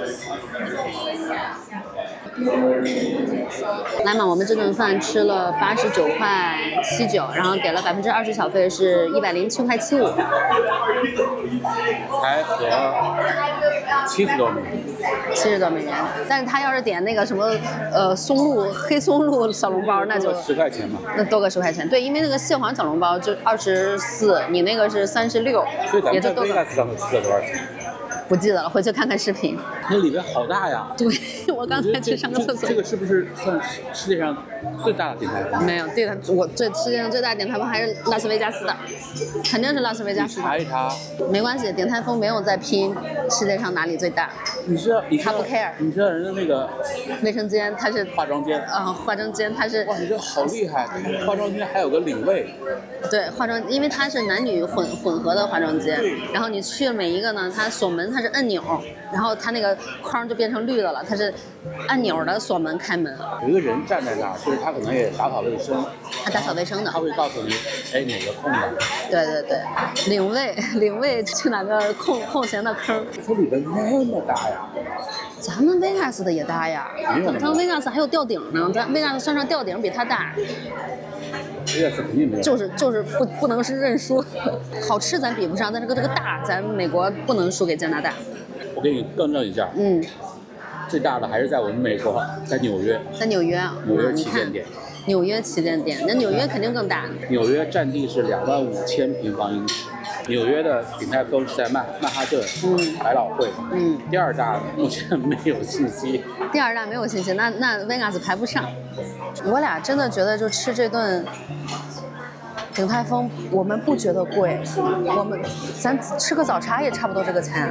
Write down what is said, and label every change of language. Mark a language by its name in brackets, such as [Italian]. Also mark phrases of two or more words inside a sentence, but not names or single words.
[Chinese] 來嘛，我們這頓飯吃了89塊79，然後給了20%小費，是107塊75。才合70多美元。 70多美元，但是他要是點那個什麼黑松露小籠包，那就 10塊錢嘛。那多個10塊錢，對，因為那個蟹黃小籠包就24，你那個是36，也就多個。吃了多少錢？不記得了，回去看看視頻。那裡邊好大呀！對，我剛才去上個廁所。這個是不是算世界上最大的鼎泰豐？沒有，對的，世界上最大的鼎泰豐還是拉斯維加斯的，肯定是拉斯維加斯的。查一查。沒關係，鼎泰豐沒有在拼世界上哪裡最大。他不 care。你知道人家那個衛生間，它是化妝間。化妝間它是。哇，你這好厲害！化妝間還有個領位。對，化妝，因為它是男女混合的化妝間，然後你去每一個呢，它鎖門它是按鈕，然後它那個框就變成綠的了，它是按鈕的鎖門開門。有一個人站在那兒，就是他可能也打掃衛生。他打掃衛生的。他會告訴你，哎，哪個空的？對對對，領位去哪個空閒的坑。這裡邊那麼大呀！咱們 Vegas 的也大呀，咱們 Vegas 還有吊頂呢，咱 Vegas 算上吊頂比它大。，Vegas 肯定没有。就是不能是认输，好吃咱比不上，但是这个大，咱美国不能輸給加拿大。我給你更正一下，最大的還是在我們美國，在紐約。在紐約啊，紐約旗艦店。紐約旗艦店，那紐約肯定更大。紐約佔地是25000平方英尺。紐約的鼎泰豐是在曼哈頓，百老匯。第二大目前沒有信息。第二大沒有信息，那 Vegas 排不上。我倆真的覺得就吃這頓鼎泰豐，我們不覺得貴，咱吃個早茶也差不多這個錢。